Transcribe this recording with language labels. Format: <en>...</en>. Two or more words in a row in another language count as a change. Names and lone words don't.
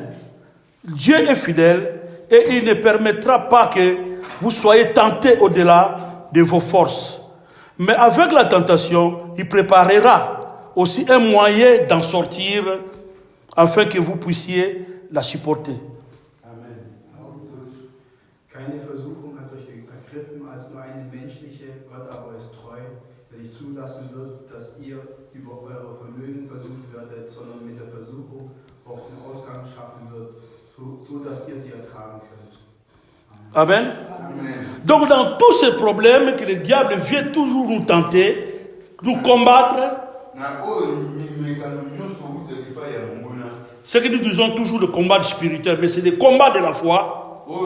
<fr>Dieu est fidèle et il ne permettra pas que vous soyez tentés au-delà de vos forces. Mais avec la tentation, il préparera aussi un moyen d'en sortir afin que vous puissiez la supporter. Amen.</fr> <de>Keine Versuchung hat euch ergriffen als nur eine menschliche, Gott aber ist treu, der nicht zulassen wird, dass ihr über eure Vermögen versucht werdet, sondern mit der Versuchung auch den Ausgang schaffen wird, so dass ihr sie ertragen könnt. Amen. Amen.</de> <fr>Donc dans tous ces problèmes que le diable vient toujours nous tenter, nous combattre, c'est que nous disons toujours le combat spirituel, mais c'est le combat de la foi.</fr>